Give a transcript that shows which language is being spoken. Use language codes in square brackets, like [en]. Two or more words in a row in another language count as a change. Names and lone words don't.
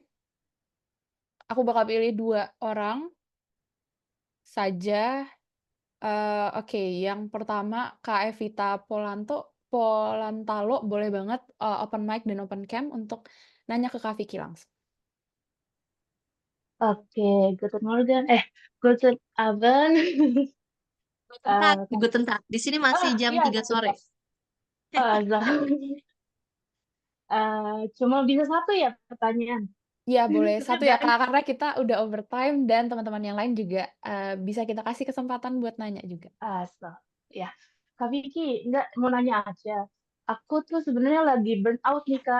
[id] Aku bakal pilih 2 orang saja. Oke, yang pertama Kak Evita Polantalo boleh banget, open mic dan open cam untuk nanya ke Kak Vicky langsung. Oke, [de] guten Morgen. Guten Abend. Guten Tag, [id] Kak. [de] Guten Tag. [id] Di sini masih jam Iya, 3 [de] guten [id] sore. [de] Tag. [en] So, [id] cuma bisa satu ya pertanyaan. Iya boleh, Sudah satu ya kan? Kak, karena kita udah overtime dan teman-teman yang lain juga, bisa kita kasih kesempatan buat nanya juga. So, ya. Kak Vicky, enggak mau nanya aja. Aku tuh sebenarnya lagi [en] burn out [id] nih, Kak.